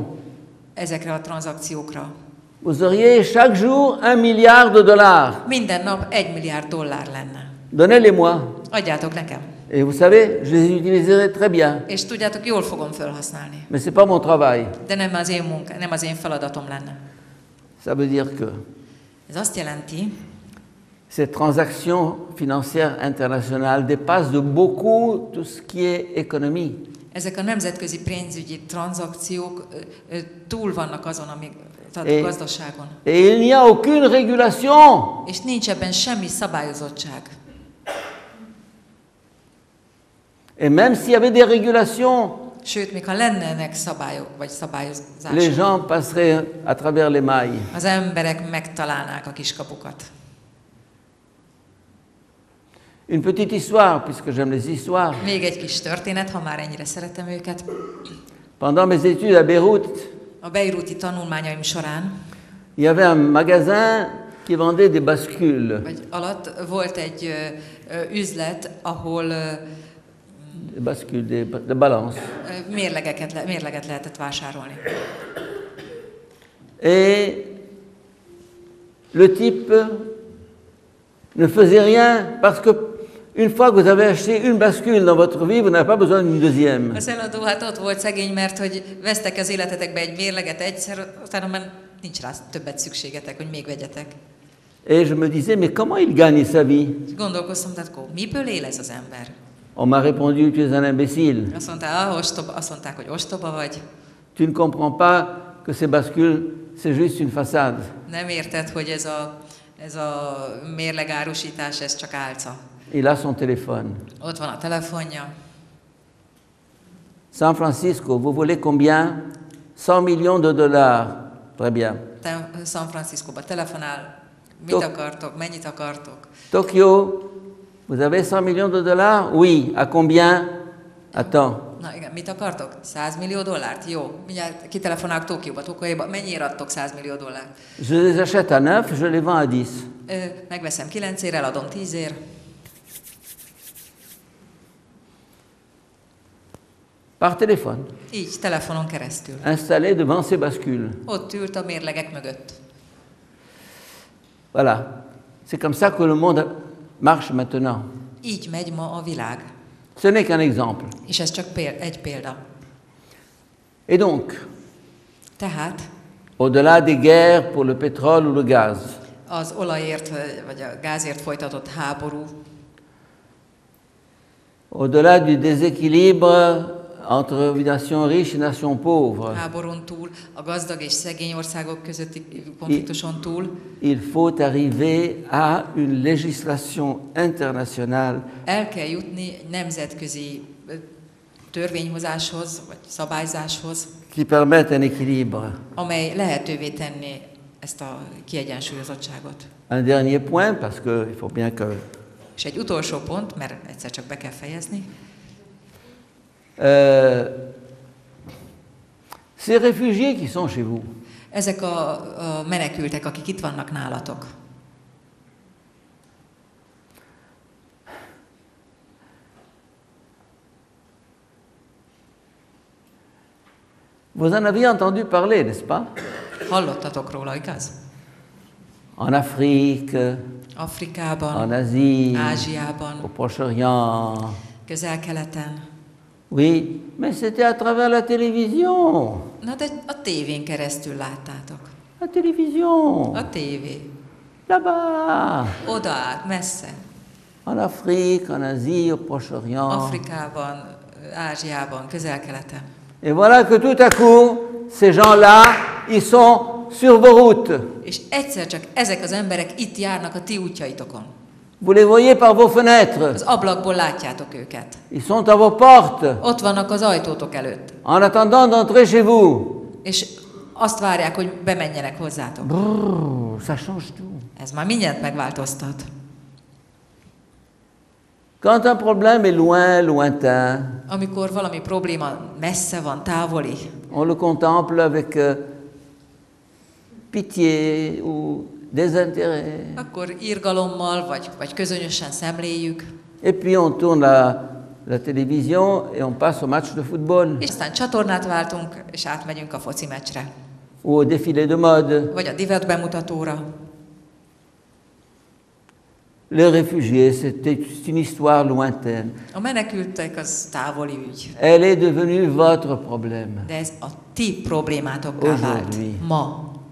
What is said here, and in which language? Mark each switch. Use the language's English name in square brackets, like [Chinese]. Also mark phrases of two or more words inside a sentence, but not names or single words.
[Hungarian] ezekre a tranzakciókra, [French] vous auriez chaque jour 1 milliard de dollars. [Hungarian] minden nap 1 milliárd dollár lenne. [French] Donnez-les-moi. [Hungarian] Adjátok nekem. [French] Et vous savez, je les utiliserai très bien. [Hungarian] És tudjátok, jól fogom felhasználni. [French] Mais ce n'est pas mon travail. [Hungarian] De nem az én feladatom lenne. [French] Ça veut dire que [Hungarian] Ez azt jelenti, [French] ces transactions financières internationales dépassent de beaucoup tout ce qui est économie. [Hungarian] Ezek a nemzetközi pénzügyi tranzakciók túl vannak azon, ami a gazdaságon. [French] Et il n'y a aucune régulation. [Hungarian] És nincs ebben semmi szabályozottság. [French] Et même s'il y avait des régulations, [Hungarian] Sőt, még ha lennének szabályok vagy szabályozások, [French] les gens passeraient à travers les mailles. [Hungarian] az emberek megtalálnák a kiskapukat. [French] Une petite histoire, puisque j'aime les histoires. [Hungarian] Még egy kis történet, ha már ennyire szeretem őket. [French] Pendant mes études à Beyrouth, [Hungarian] A beiruti tanulmányaim során, [French] il y avait un magasin qui vendait des bascules. [Hungarian] vagy alatt volt egy üzlet, ahol [French] Des bascules, des balances. [Hungarian] mérleget lehetett vásárolni. [French] Et le type ne faisait rien parce que une fois que vous avez acheté une bascule dans votre vie, vous n'avez pas besoin d'une deuxième. [Hungarian] Az eladó hát ott volt szegény, mert hogy vesztek az életetekbe egy mérleget egyszer, utána már nincs rá többet szükségetek, hogy még vegyetek. [French] Et je me disais, mais comment il gagne sa vie? [Hungarian] És gondolkoztam, tehát akkor miből él ez az ember? [French] On m'a répondu, tu es un imbécile. [Hungarian] Azt mondták, hogy ostoba vagy. [French] Tu ne comprends pas que ces bascules, c'est juste une façade. [Hungarian] Nem érted, hogy ez a mérlegárusítás, ez csak álca. [French] Il a son téléphone. [Hungarian] Ott van a telefonja. [French] San Francisco, vous voulez combien? 100 millions de dollars. Très bien. [Hungarian] San Franciscóba telefonál. Mit akartok? Mennyit akartok? [French] Tokyo, vous avez 100 millions de dollars? Oui. À combien? Attends. [Hungarian] Na igen, mit akartok? 100 millió dollárt? Jó. Mindjárt kitelefonálok Tokióba. Mennyiért adtok 100 millió dollárt? [French] Je les achète à 9, je les vends à 10. [Hungarian] Megveszem 9-ért, eladom 10-ért. [French] Par téléphone. [Hungarian] Így, telefonon keresztül. [French] Installé devant ces bascules. [Hungarian] Ott ült a mérlegek mögött. [French] Voilà. C'est comme ça que le monde marche maintenant. [Hungarian] Így megy ma a világ. [French] Ce n'est qu'un exemple. [Hungarian] És ez csak egy példa. [French] Et donc, [Hungarian] Tehát [French] au-delà des guerres pour le pétrole ou le gaz, [Hungarian] az olajért vagy a gázért folytatott háború, [French] au-delà du déséquilibre entre nations riches et nations pauvres, [Hungarian] háborún túl, a gazdag és szegény országok közötti konfliktuson túl, [French] il faut arriver à une législation internationale [Hungarian] el kell jutni egy nemzetközi törvényhozáshoz, vagy szabályzáshoz, [French] qui permette un équilibre. [Hungarian] amely lehetővé tenné ezt a kiegyensúlyozottságot. [French] Un dernier point, parce qu'il faut bien que... [Hungarian] És egy utolsó pont, mert egyszer csak be kell fejezni. [French] Ces réfugiés qui sont chez vous, [Hungarian] Ezek a menekültek, akik itt vannak nálatok. [French] vous en avez entendu parler, n'est-ce pas? [Hungarian] Hallottatok róla, igaz? [French] En Afrique, [Hungarian] Afrikában, [French] en Asie, [Hungarian] Ázsiában, [French] au Proche-Orient. [Hungarian] Közel-keleten. [French] Oui, mais c'était à travers la télévision. [Hungarian] Na de a tévén keresztül láttátok. [French] La télévision. [Hungarian] A tévé. [French] Là-bas. [Hungarian] Oda át, messze. [French] En Afrique, en Asie, au Proche-Orient. [Hungarian] Afrikában, Ázsiában, Közel-keleten. [French] Et voilà que tout à coup, ces gens-là, ils sont sur vos routes. [Hungarian] És egyszer csak ezek az emberek itt járnak a ti útjaitokon. [French] Vous les voyez par vos fenêtres. [Hungarian] Az ablakból látjátok őket. [French] Ils sont à vos portes, [Hungarian] Ott vannak az ajtótok előtt. [French] en attendant d'entrer chez vous. [Hungarian] És azt várják, hogy bemenjenek hozzátok. [French] Brrr, ça change tout. [Hungarian] Ez már mindent megváltoztat. [French] Quand un problème est loin, lointain, [Hungarian] Amikor valami probléma messze van, távoli, [French] on le contemple avec pitié ou désintérêt. [Hungarian] akkor irgalommal vagy közönösen szemléljük, [French] Et puis on tourne la télévision et on passe au match de football [Hungarian] és aztán csatornát váltunk, és átmegyünk a foci meccsre, [French] ou au défilé de mode. [Hungarian] vagy a divat bemutatóra. [French] Les réfugiés, c'était une histoire lointaine. [Hungarian] A menekültek az távoli ügy, [French] Elle est devenue votre problème. [Hungarian] de ez a ti problémátokká vált [French] Aujourd'hui. [Hungarian] ma.